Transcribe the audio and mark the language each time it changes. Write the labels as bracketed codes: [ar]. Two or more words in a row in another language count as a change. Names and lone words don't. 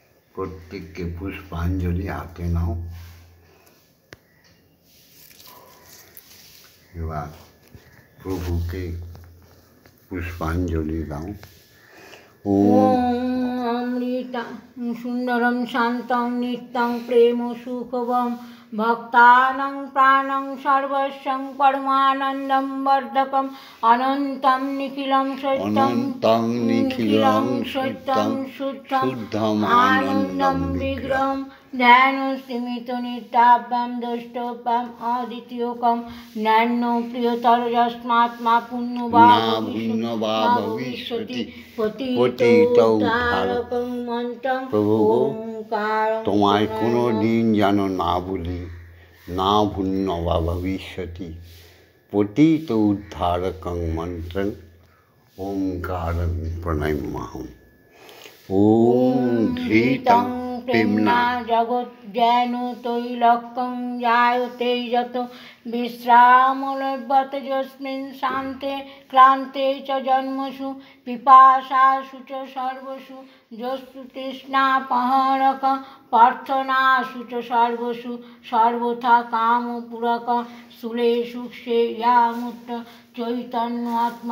[bn] প্রত্যেককে পুষ্পাঞ্জলি হাতে নাও। এবার প্রভুকে পুষ্পাঞ্জলি দাও। [sa] অমৃতা সুন্দরম শান্তং নিত্যং প্রেম সুখবম ভক্তানাং প্রাণং সর্বস্বং পরমানন্দম বর্ধকম অনন্তম নিখিলং সত্যং শুদ্ধম আনন্দম বিগ্রহম ধ্যান স্মৃত নিত্যাভ্যাম দ্রষ্টব্যাম অদ্বিতীয়কম নান্য প্রিয়তর যস্মাত্মা পুণ্যবা ভবিষ্যতি পতিতৌদ্ধারকং মন্ত্রং ওঙ্কারং। [bn] তোমায় কোনো দিন যেন না ভুলি, [sa] না পুণ্যবা ভবিষ্যতি পতিত উদ্ধারকং মন্ত্রং ওঙ্কারং প্রণমাম্যহম। ওম ধৃতং প্রেম্না জগৎ জ্ঞান তৈলক্যং জায়তে যত বিশ্রামলভ্যতে যস্মিন শান্তে ক্লান্তে চ জন্মসু পিপাসাসু চ সর্বসু যস্তু তৃষ্ণাপহরক প্রার্থনাসু চ সর্বসু সর্বথা কামপূরক স্থূলেষু শ্রেয়ামুত্ত চৈতন্য আত্মা